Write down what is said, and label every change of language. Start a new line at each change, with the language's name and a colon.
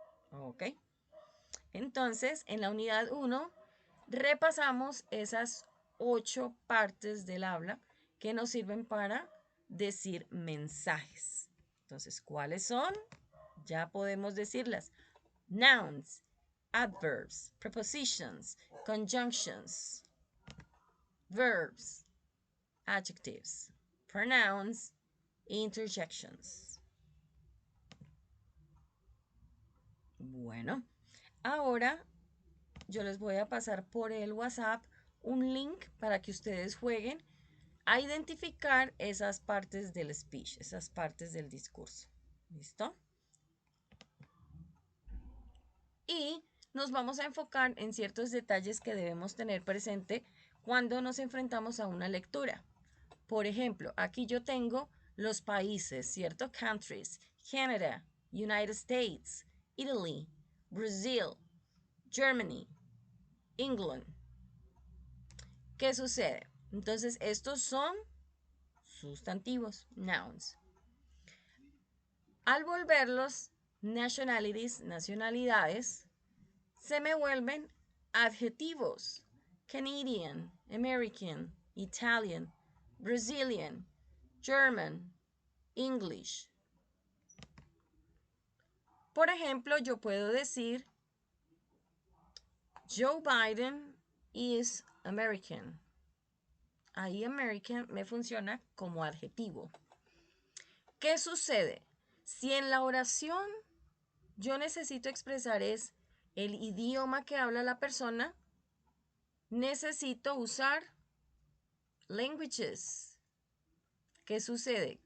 Spanish: Ok. Entonces, en la unidad 1 repasamos esas 8 partes del habla que nos sirven para decir mensajes. Entonces, ¿cuáles son? Ya podemos decirlas.
English: Nouns, adverbs, prepositions, conjunctions, verbs, adjectives, pronouns, interjections.
Spanish: Bueno, ahora yo les voy a pasar por el WhatsApp un link para que ustedes jueguen a identificar esas partes del speech, esas partes del discurso. ¿Listo? Y nos vamos a enfocar en ciertos detalles que debemos tener presente cuando nos enfrentamos a una lectura. Por ejemplo, aquí yo tengo los países, ¿cierto?
English: Countries, Canada, United States, Italy, Brazil, Germany, England.
Spanish: ¿Qué sucede? Entonces, estos son sustantivos, nouns. Al volverlos nationalities, nacionalidades, se me vuelven adjetivos.
English: Canadian, American, Italian, Brazilian, German, English.
Spanish: Por ejemplo, yo puedo decir
English: Joe Biden is American.
Spanish: Ahí American me funciona como adjetivo. ¿Qué sucede? Si en la oración yo necesito expresar es el idioma que habla la persona, necesito usar languages. ¿Qué sucede?